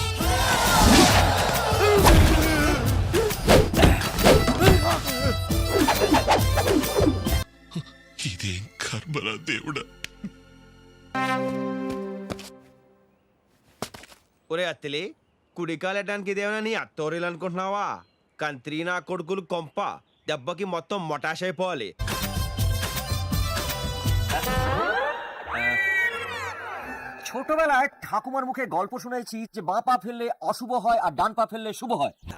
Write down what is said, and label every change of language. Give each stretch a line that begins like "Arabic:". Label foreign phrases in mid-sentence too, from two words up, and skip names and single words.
Telugu: ఇదేం కర్మరా దేవుడా. ఒరే అత్తిలి, కుడికాలెట్టడానికి ఇదేమైనా నీ అత్తోరీలు అనుకుంటున్నావా? కంత్రి నా కొడుకులు కొంప దెబ్బకి మొత్తం మొటాష్ అయిపోవాలి.
Bangla: ছোটবেলায় ঠাকুমার মুখে গল্প শুনেছি যে বাঁ পা ফেললে অশুভ হয় আর ডান পা ফেললে শুভ হয়।